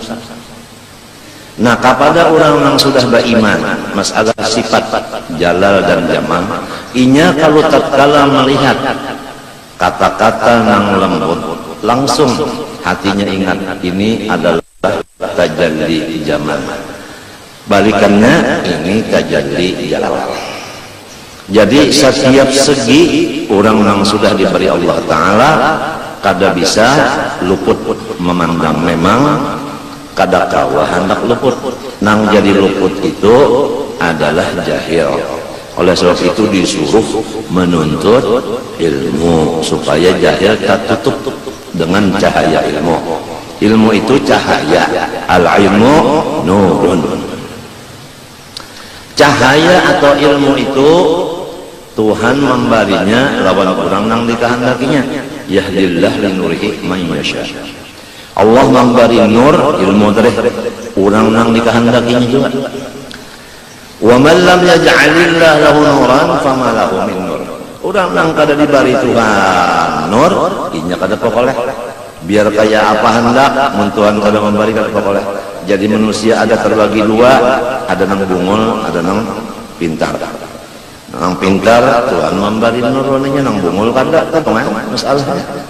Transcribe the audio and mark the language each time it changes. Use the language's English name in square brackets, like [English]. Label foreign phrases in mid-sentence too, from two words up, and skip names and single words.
[Banjar] Nah, kepada orang yang sudah beriman masalah sifat jalal dan jamal, inya kalau tatkala melihat kata-kata nang lembut, langsung hatinya ingat ini adalah tajalli jamal, balikannya ini tajalli jalal. Jadi setiap segi orang yang sudah diberi Allah Ta'ala kada bisa luput memandang. Memang kada kawa hendak luput, nang jadi luput itu adalah jahil. Oleh sebab itu disuruh menuntut ilmu supaya jahil tertutup dengan cahaya ilmu. Ilmu itu cahaya, [Arabic] العلم نور. [Banjar] Cahaya atau ilmu itu Tuhan memberinya lawan orang nang dikehendakinya. [Arabic] يهدي الله لنوره من يشاء. [Banjar] Allah memberi nur ilmu dari orang nang dikehendakinya juga. [Arabic] ومن لم يجعل الله له نورا فما له من نور. [Banjar] Orang nang kada diberi Tuhan nur, inya kada pokoleh. Biar kaya apa hendak, mun Tuhan kada memberi kada pokoleh. Jadi manusia ada terbagi dua, ada nang bungul, ada nang pintar. nang pintar Tuhan memberi nuraninya, nang bungul kada kemana masalahnya.